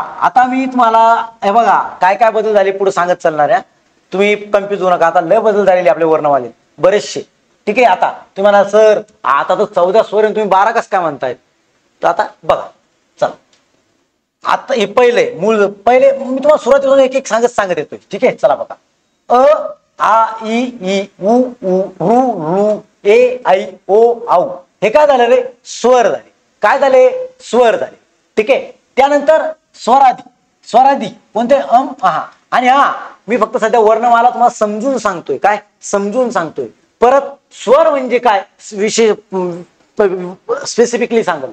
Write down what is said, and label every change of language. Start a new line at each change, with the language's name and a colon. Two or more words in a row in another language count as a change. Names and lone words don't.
Marathi: आता मी तुम्हाला हे बघा काय काय बदल झाले पुढे सांगत चालणाऱ्या, तुम्ही कन्फ्युज होऊ नका. आता लय बदल झालेले आपले वर्णमाले बरेचसे. ठीक आहे, आता तुम्हाला सर आता तर 14 स्वर तुम्ही 12 कसं काय म्हणतायत, तर आता बघा चला. आता हे पहिले पहिले मी तुम्हाला सुरुवातीपासून एक एक सांगत येतोय. ठीक आहे, चला बघा. अ आ इ ई उ ऊ ऋ ऋ ए ऐ ओ औ. हे काय झालं रे, स्वर झाले. काय झाले, स्वर झाले. ठीक आहे. त्यानंतर स्वरादी. स्वरादी कोणते, आहा. आणि हा मी फक्त सध्या वर्णमाला तुम्हाला समजून सांगतोय, काय समजून सांगतोय. परत स्वर म्हणजे काय विषय स्पेसिफिकली सांगल.